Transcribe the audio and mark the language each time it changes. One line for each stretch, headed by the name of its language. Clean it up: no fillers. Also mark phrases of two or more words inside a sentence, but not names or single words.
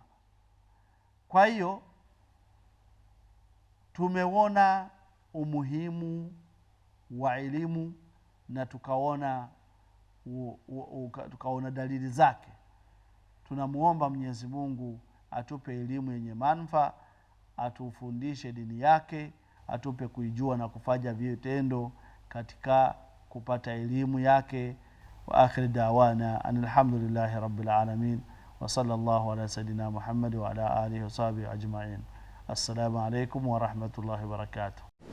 Swahili: Kwa hiyo tumeona umuhimu wa elimu na tukaona dalili zake. Tunamuomba Mwenyezi Mungu atupe elimu yenye manufaa, atufundishe dini yake, atupe kuijua na kufanya vitendo katika kupata elimu yake.
Arabic: وآخر دعوانا الحمد لله رب العالمين وصلى الله على سيدنا محمد وعلى آله وصحبه أجمعين. السلام عليكم ورحمة الله وبركاته.